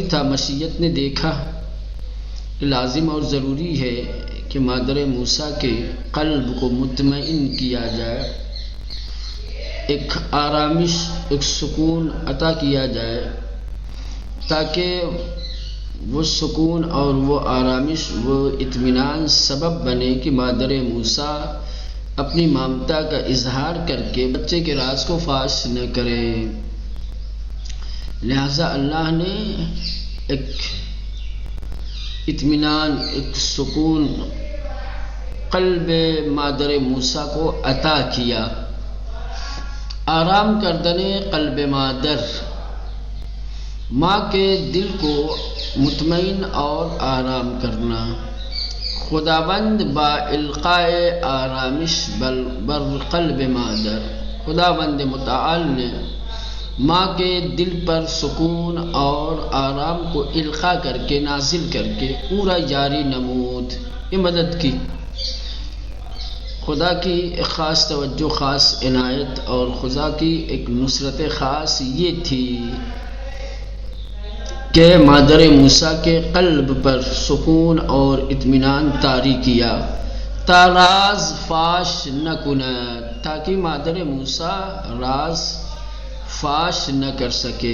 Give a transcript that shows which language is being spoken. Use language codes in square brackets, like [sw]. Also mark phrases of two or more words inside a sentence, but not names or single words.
[ur] تھا، مشیت نے دیکھا کہ لازم اور ضروری ہے کہ مادر موسیٰ کے قلب کو مطمئن کیا جائے، ایک آرامش، ایک سکون عطا کیا جائے، تاکہ وہ سکون اور وہ آرامش، وہ اطمینان سبب بنے کہ مادر موسیٰ اپنی ممتا کا اظہار کر کے بچے کے راز کو فاش نہ کرے۔ لہذا اللہ نے ایک اطمینان، ایک سکون قلب مادر موسیٰ کو عطا کیا۔ [fa] آرام کردن قلب مادر، [ur] ماں کے دل کو مطمئن اور آرام کرنا۔ [fa] خداوند با القائے آرامش بر قلب مادر، [ur] خداوند متعال نے ماں کے دل پر سکون اور آرام کو القاء کر کے، نازل کر کے پورا [fa] جاری نمود، [ur] یہ مدد کی۔ خدا کی ایک خاص توجہ، خاص عنایت اور خدا کی ایک نصرت خاص یہ تھی کہ مادر موسیٰ کے قلب پر سکون اور اطمینان طاری کیا، [fa] تا راز فاش نہ کند، [ur] تاکہ مادر موسیٰ راز فاش نہ کر سکے۔